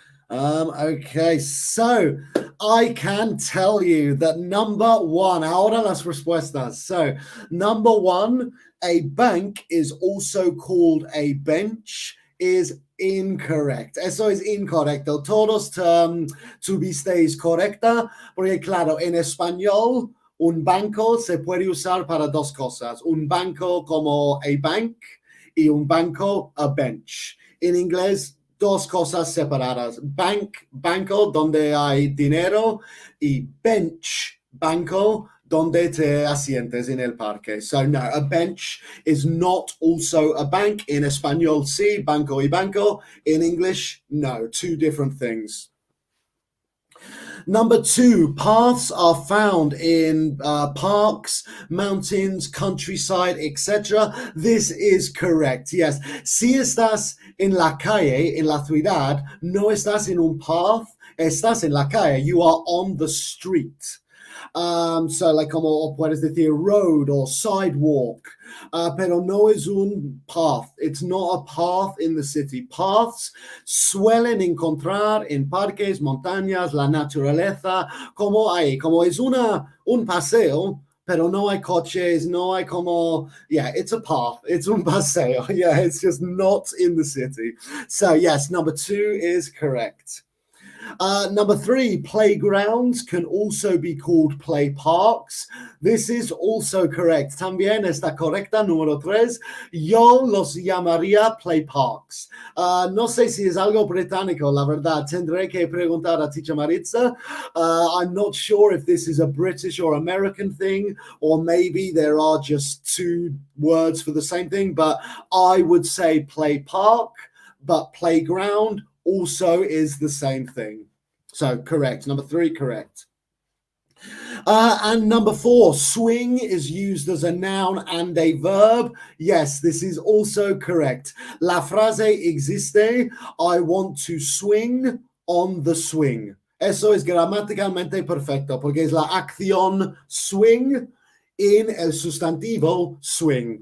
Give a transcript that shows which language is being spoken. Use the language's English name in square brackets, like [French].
[English] Okay, so I can tell you that number 1, [Spanish] ahora las respuestas. [English] So, number 1, a bank is also called a bench, is incorrect. [Spanish] Eso es incorrecto. Todos tuvisteis correcta, porque claro, en español, un banco se puede usar para dos cosas. Un banco como a bank y un banco a bench. En inglés, dos cosas separadas. Banco, donde hay dinero, y bench, banco, donde te asientes en el parque. [English] So, no, a bench is not also a bank. [Spanish] In español, sí, banco y banco. [English] In English, no, two different things. Number 2, paths are found in parks, mountains, countryside, etc. This is correct, yes. [Spanish] Si estás en la calle, en la ciudad, no estás en un path, estás en la calle. [English] You are on the street. So, [Spanish] como puedes decir [English] road or sidewalk, [Spanish] pero no es un path. [English] It's not a path in the city. [Spanish] Paths suelen encontrar en parques, montañas, la naturaleza, como es un paseo, pero no hay coches, no hay como, [English] yeah, it's a path, it's [Spanish] un paseo, [English] yeah, it's just not in the city. So, yes, number 2 is correct. Number 3, playgrounds can also be called play parks. This is also correct. [Spanish] También está correcta. Número 3, yo los llamaría play parks. No sé si es algo británico, la verdad. Tendré que preguntar a Teacher Maritza. [English] I'm not sure if this is a British or American thing, or maybe there are just two words for the same thing, but I would say play park, but playground also is the same thing. So, correct. Number 3, correct. And number 4, swing is used as a noun and a verb. Yes, this is also correct. [Spanish] La frase existe, [English] I want to swing on the swing. [Spanish] Eso es gramaticalmente perfecto, porque es la acción swing in el sustantivo swing.